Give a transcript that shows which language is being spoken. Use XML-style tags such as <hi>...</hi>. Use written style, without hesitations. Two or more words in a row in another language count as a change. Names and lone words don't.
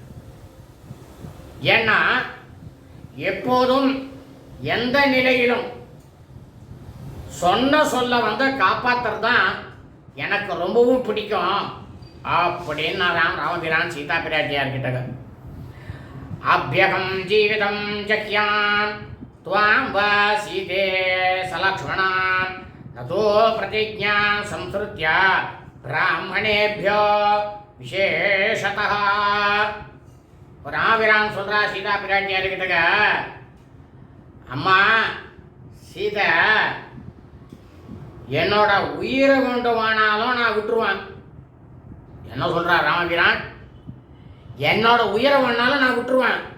<ta>ஏன்னா எப்போதும் எந்த நிலையிலும் சொன்ன சொல்ல காப்பாற்றுறது தான் எனக்கு ரொம்பவும் பிடிக்கும் அப்படின்னு நான் ராமபிரான் சீதா பிராட்டியார்கிட்ட</ta> <sa>अप्यहं जीवितं जह्याम् त्वां वा सीते सलक्ष्मणां नतो प्रतिज्ञा संसृत्य ब्राह्मणेभ्यो विशेषतः.</sa> <ta>ராமபிரான் சொல்றா சீதா பிராட்டியார்கிட்ட, அம்மா சீதை என்னோட உயிரை வேண்டுமானாலும் நான் விட்டுருவேன். என்ன சொல்றா ராமபிரான்? என்னோட உயிரை வேணாலும் நான் விட்டுருவேன்.</ta>